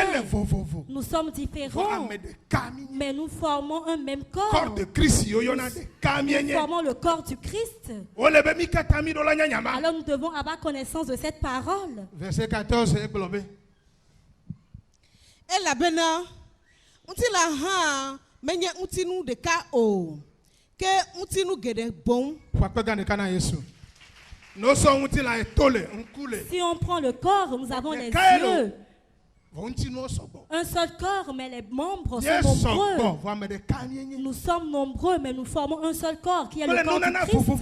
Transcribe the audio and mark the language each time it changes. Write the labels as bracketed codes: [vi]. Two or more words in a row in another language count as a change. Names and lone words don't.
[fr] Nous sommes différents, mais nous formons un même corps. Nous formons le corps du Christ. Alors nous devons avoir connaissance de cette parole. Verset 14. [ee] Et la bena, untila ha, menye untinu de ka o, ke untinu gede bon. [fr] Si on prend le corps, nous avons les yeux. Un seul corps, mais les membres sont nombreux. Nous sommes nombreux, mais nous formons un seul corps qui est le corps du Christ.